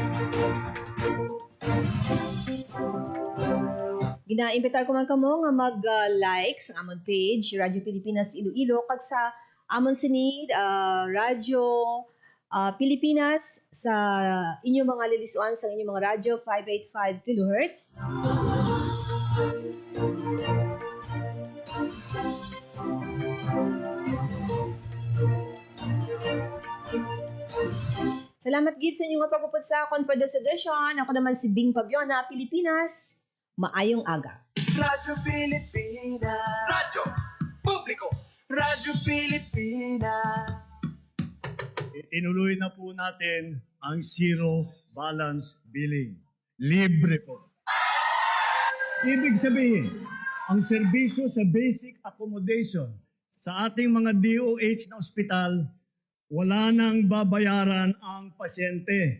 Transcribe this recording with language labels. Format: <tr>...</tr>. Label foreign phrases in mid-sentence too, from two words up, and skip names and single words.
<hil>Gina-imbitar ko man kamo nga mag-like sa amon page Radyo Pilipinas Iloilo kag sa amon sinid Radyo Pilipinas sa inyong mga lilisuan sa inyong mga radyo 585 kHz. Salamat gid sa inyong pag-upod sa akon</hil> <en>for this edition.</en> <hil>Ako naman si Bing Pabiona, Pilipinas. Maayong aga. Radyo Pilipinas. Radyo Publiko. Radyo Pilipinas.</hil> <tl>Itinuloy na po natin ang zero balance billing. Libre po. Ibig sabihin, ang serbisyo sa</tl> <en>basic accommodation</en> <tl>sa ating mga DOH na ospital, wala nang babayaran ang pasyente.</tl>